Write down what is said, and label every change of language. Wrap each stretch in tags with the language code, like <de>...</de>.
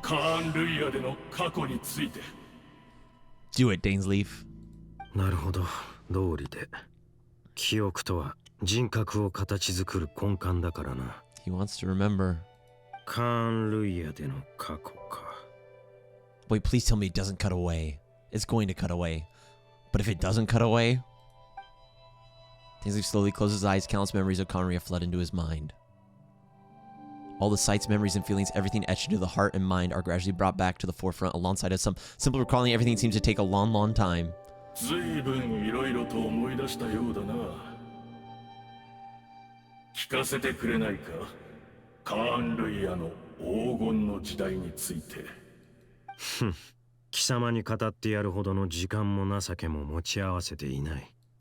<ja>カーン・ルイヤでの過去について。</ja> <en>Do it, Dainsleif.</en> <ja>なるほど、道理で。記憶とは人格を形作る根幹だからな。</ja> <en>He wants to remember.</en> <ja>カーン・ルイヤでの過去か。</ja> <en>Wait, please tell me it doesn't cut away. It's going to cut away. But if it doesn't cut away... Dainsleif slowly closes his eyes. Countless memories of Conria flood into his mind. All the sights, memories, and feelings, everything etched into the heart and mind are gradually brought back to the forefront alongside of some simple recalling. Everything seems to take a long, long time.</en> <ja>ずいぶんいろいろと思い出したようだな。聞かせてくれないか、カーン・ルイヤの黄金の時代について。ふん、貴様に語ってやるほどの時間も情けも持ち合わせていない。</ja>